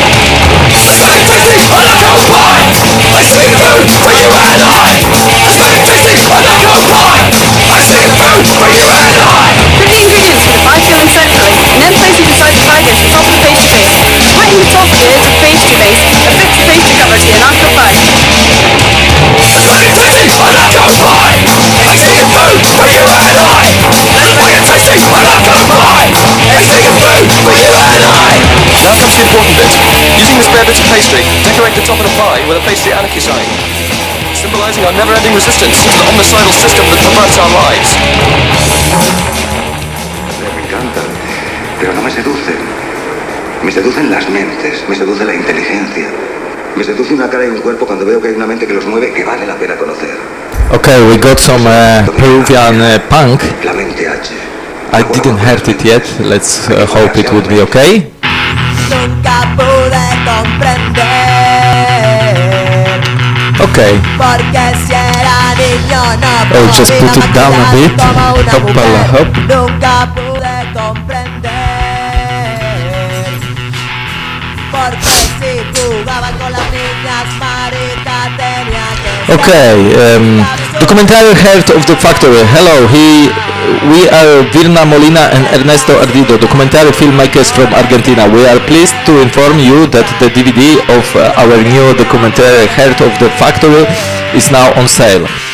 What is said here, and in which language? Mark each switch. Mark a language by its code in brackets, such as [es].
[en] I see food for you and I. Now comes the important bit. Using the spare bits of pastry, decorate the top of the pie with a pastry anarchy sign, symbolizing our never-ending resistance to the homicidal system that perverts our lives. [es] Me encanta, pero no me seduce. Me seducen las mentes, me seduce la inteligencia. Me seduce una cara y un cuerpo cuando veo que hay una mente que los mueve que vale la pena conocer. [en] Okay, we got some Peruvian punk. [es] La mente H. [en] I didn't hurt it yet. Let's hope it would be okay. [es] Nunca pude comprender. [en] Okay. [es] Porque si era niño no podía. [en] Oh, just put it down a bit. Hoppala, hop. [es] Nunca pude comprender. Porque si jugaba con las niñas, Marita tenía que. [en] Okay, documentary Heart of the Factory. Hello, we are Virna Molina and Ernesto Ardido, documentary filmmakers from Argentina. We are pleased to inform you that the DVD of our new documentary Heart of the Factory is now on sale.